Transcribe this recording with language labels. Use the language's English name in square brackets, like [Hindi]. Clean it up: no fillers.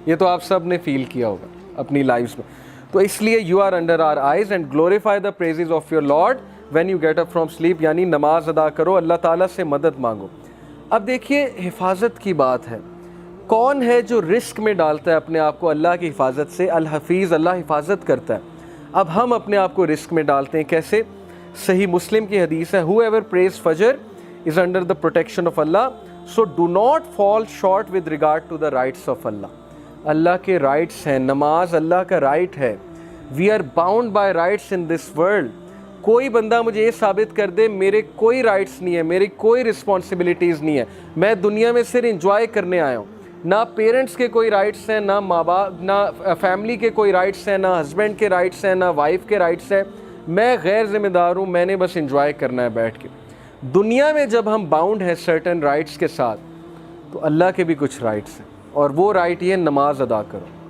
[Urdu] یہ تو آپ سب نے فیل کیا ہوگا اپنی لائفز میں. تو اس لیے [English] You are under our eyes and glorify the praises of your Lord when you get up from sleep. [Urdu] یعنی نماز ادا کرو، اللہ تعالیٰ سے مدد مانگو. اب دیکھیے حفاظت کی بات ہے. کون ہے جو رسک میں ڈالتا ہے اپنے آپ کو اللہ کی حفاظت سے؟ الحفیظ، اللہ حفاظت کرتا ہے. اب ہم اپنے آپ کو رسک میں ڈالتے ہیں کیسے؟ صحیح مسلم کی حدیث ہے [English] whoever prays fajr is under the protection of Allah, so do not fall short with regard to the rights of Allah. [Urdu] اللہ کے رائٹس ہیں، نماز اللہ کا رائٹ ہے. [English] we are bound by rights in this world. [Urdu] کوئی بندہ مجھے یہ ثابت کر دے میرے کوئی رائٹس نہیں ہے، میری کوئی رسپانسبلٹیز نہیں ہے، میں دنیا میں صرف انجوائے کرنے آیا ہوں. نہ پیرنٹس کے کوئی رائٹس ہیں، نہ ماں باپ، نہ فیملی کے کوئی رائٹس ہیں، نہ ہسبینڈ کے رائٹس ہیں، نہ وائف کے رائٹس ہیں. میں غیر ذمہ دار ہوں، میں نے بس انجوائے کرنا ہے بیٹھ کے. دنیا میں جب ہم باؤنڈ ہیں سرٹن رائٹس کے ساتھ، تو اللہ کے بھی کچھ رائٹس ہیں، اور وہ رائٹ یہ نماز ادا کرو.